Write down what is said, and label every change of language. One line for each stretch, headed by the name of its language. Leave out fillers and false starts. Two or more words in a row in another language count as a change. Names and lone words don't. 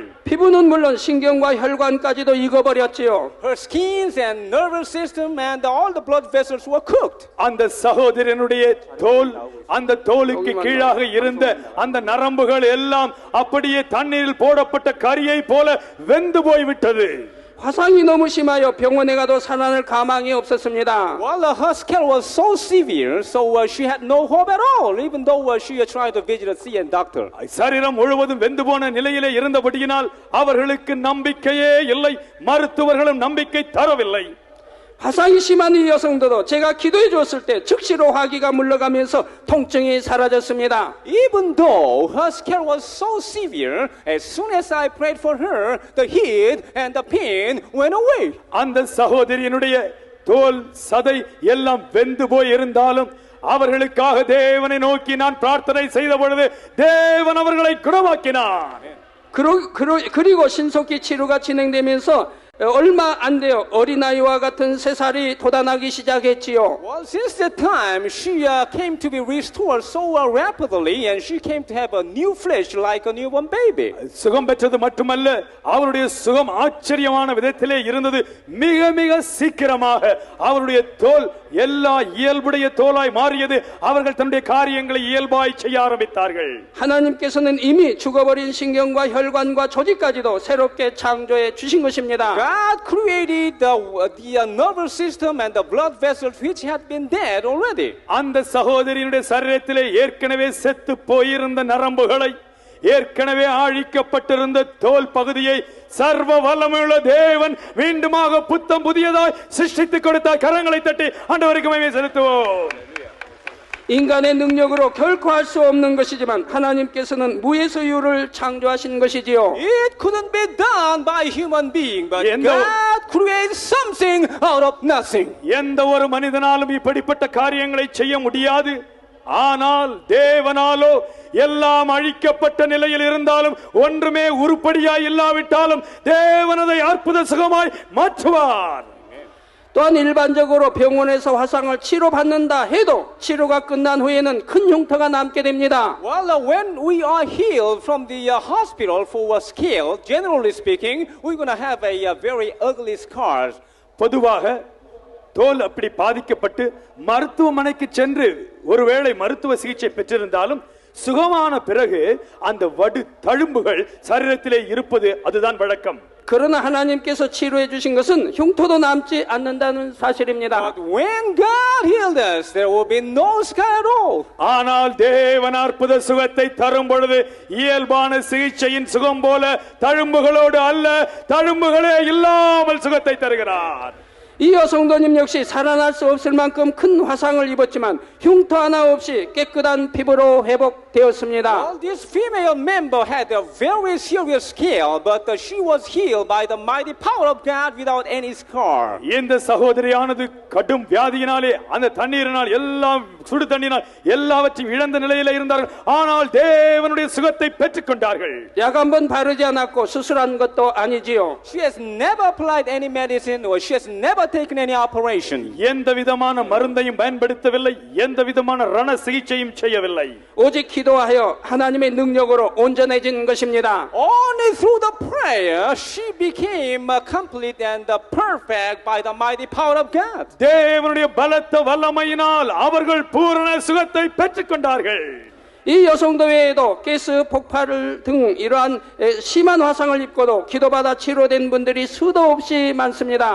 Korean: 피부는 물론 신경과 혈관까지도 익어버렸지요.
English: Her skins and nervous system and all the blood vessels were cooked.
Tamil: அந்த சகோதரனுடைய தோல், அந்த தோலுக்கு கீழாக இருந்த அந்த நரம்புகள் எல்லாம் அப்படியே தண்ணீரில் போடப்பட்ட கரியை போல வெந்து போய்விட்டது.
Korean: 화상이 너무 심하여 병원에 가도 살아날 가망이 없었습니다.
English: Well, her scale was so severe, so she had no hope at all, even though she tried to visit a CN doctor.
Tamil: சரீரம் முழுவதும் வெந்து போன நிலையிலே இருந்தபடியினால் அவர்களுக்கு நம்பிக்கையே இல்லை, மருத்துவர்களும் நம்பிக்கை தரவில்லை.
Korean: 화상이 심한 이 여성도 제가 기도해 주었을 때 즉시로 화기가 물러가면서 통증이 사라졌습니다.
English: Even though her scale was so severe, as soon as I prayed for her, the heat and the pain went away.
Tamil: அந்த சகோதரியினுடைய தோல், சதை எல்லாம் வெந்து போய் இருந்தாலும் அவர்களுக்காக தேவனை நோக்கி நான் பிரார்த்தனை செய்த பொழுது தேவன் அவர்களை குணமாக்கினார்.
Korean: 그리고 신속히 치료가 진행되면서 얼마 안 돼요. 어린아이와 같은 새살이 돋아나기 시작했지요.
English: Well, since that time, she came to be restored so rapidly, and she came to have a new flesh like a newborn baby.
Tamil: சுகம் பெற்றது மட்டுமல்ல, அவருடைய சுகம் ஆச்சரியமான விதத்திலே இருந்தது. மிக மிக சீக்கிரமாக அவருடைய தோல் எல்லா இயல்புடைய தோலாய் மாறியது. அவர்கள் தன்னுடைய காரியங்களை இயல்பாய் செய்ய ஆரம்பித்தார்கள்.
Korean: 하나님께서는 이미 죽어버린 신경과 혈관과 조직까지도 새롭게 창조해 주신 것입니다.
English: God created the nervous system and the blood vessels which had been dead already.
Tamil: அந்த சகோதரியினுடைய சரீரத்திலே ஏற்கனவே செத்து போயிருந்த நரம்புகளை ஏற்கனவே அழிக்கப்பட்டிருந்த தோல் பகுதியை சர்வ வல்லமையுள்ள தேவன் மீண்டுமாக புத்தம் புதியதாய் சிருஷ்டித்துக் கொடுத்தார். கரங்களை தட்டி ஆண்டவருக்கு மகிமை செலுத்துவோம்.
Korean: 인간의 능력으로 결코 할 수 없는 것이지만 하나님께서는 무에서 유를 창조하신 것이지요.
English: It couldn't be done by human being, but And the- God created something out of nothing.
Tamil: எந்த ஒரு மனிதனாலும் இப்படிப்பட்ட காரியங்களை செய்ய முடியாது. ஆனால் தேவனாலோ எல்லாம் அழிக்கப்பட்ட நிலையில் இருந்தாலும் ஒன்றுமே உருப்படியாய் இல்லாவிட்டாலும் தேவனதை அற்புத சுகமாய் மாற்றுவார்.
Korean: 또한 일반적으로 병원에서 화상을 치료받는다 해도 치료가 끝난 후에는 큰 흉터가 남게 됩니다.
English: Well, when we are healed from the hospital for a scale, generally speaking, we're going to have a very ugly scars.
Tamil: பொதுவாக தோல் அப்படி பாதிக்கப்பட்டு மருத்துவமனைக்கு சென்று ஒருவேளை மருத்துவ சிகிச்சை பெற்றிருந்தாலும் சுகமான பிறகு அந்த வடு தழும்புகள் சரீரத்திலே இருப்பது அதுதான் வழக்கம்.
Korean: 그러나 하나님께서 치료해 주신 것은 흉터도 남지 않는다는 사실입니다.
English: But when God healed us, there will be no scar at all.
Tamil: ஆனால் தேவன் அற்புத சுகத்தை தரும் பொழுது இயல்பான சிகிச்சையின் சுகம் போல தழும்புகளோடு அல்ல, தழும்புகளே இல்லாமல் சுகத்தை தருகிறார்.
Korean: 이 여성도님 역시 살아날 수 없을 만큼 큰 화상을 입었지만 흉터 하나 없이 깨끗한 피부로 회복되었습니다.
English: Well, this female member had a very serious scale, but she was healed by the mighty power of God without any scar.
Tamil: இந்த சகோதரியானது கடும் வியாதியினாலே அந்த தண்ணீரினால் எல்லாம் சுடு தண்ணீரினால் எல்லாவற்றையும் இழந்த நிலையில இருந்தார்கள். ஆனால் தேவனுடைய சுகத்தை பெற்றுக் கொண்டார்கள்.
Korean: 약 한 번 바르지 않았고 수술한 것도 아니지요.
English: She has never applied any medicine or she has never taken any operation.
Tamil: எந்த விதமான மருந்தையும் பயன்படுத்தவில்லை, எந்த விதமான ரண சிகிச்சையும் செய்யவில்லை.
Korean: 오직 기도하여 하나님의 능력으로 온전해진 것입니다.
English: Only through the prayer she became complete and perfect by the mighty power of God.
Tamil: தேவனுடைய பலத்த வல்லமையினால் அவர்கள் பூரண சுகத்தை பெற்றுக் கொண்டார்கள்.
Korean: 이 여성도 외에도 가스 폭발 등 이러한 심한 화상을 입고도 기도받아 치료된 분들이 수도 없이 많습니다.